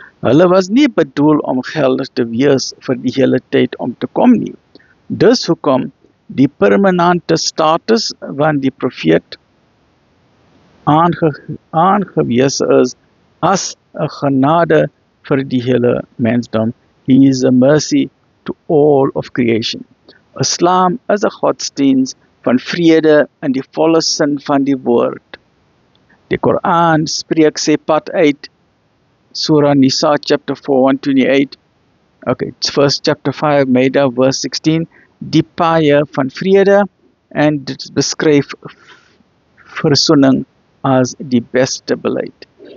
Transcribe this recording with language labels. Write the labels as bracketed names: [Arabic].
[Afrikaans] Hulle was nie bedoel om geldig te wees vir die hele tyd om te kom nie. Dus hoekom die permanente status van die profeet aangewese is as 'n genade vir die hele mensdom. [English] He is a mercy to all of creation. [Afrikaans] Islam is 'n godsdienst van vrede in die volle sin van die woord. Die Koran spreek sy pad uit. [English] Surah Nisa chapter 4, 128. Okay, it's first chapter 5, Maida verse 16. [Afrikaans] Die paaie van vrede en dit beskryf versoening as die beste beleid.